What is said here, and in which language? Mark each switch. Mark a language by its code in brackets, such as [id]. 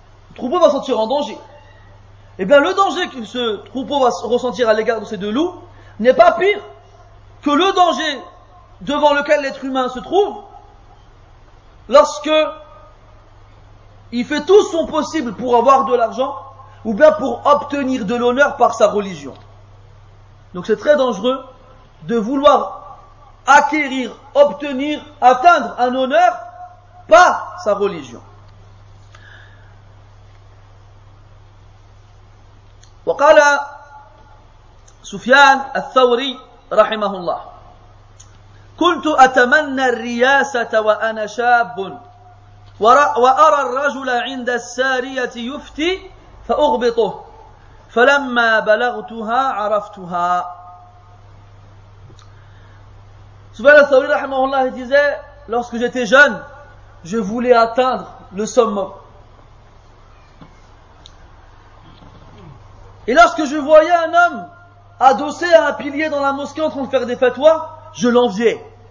[fr] Le troupeau va se sentir en danger. Eh bien le danger que ce troupeau va ressentir à l'égard de ces deux loups n'est pas pire que le danger devant lequel l'être humain se trouve lorsque il fait tout son possible pour avoir de l'argent ou bien pour obtenir de l'honneur par sa religion. Donc c'est très dangereux de vouloir acquérir, obtenir, atteindre un honneur par sa religion. [ar] وقال سفيان الثوري رحمه الله كنت أتمنى الرياسة وأنا شاب وأرى الرجل عند السارية يفتي فأغبطه فلما بلغتها عرفتها. [fr] Sufyan al-Thawri rahimahullah disait, lorsque j'étais jeune, je voulais atteindre le summum. Et lorsque je voyais un homme adossé à un pilier dans la mosquée en train de faire des fatwas, je l'enviais.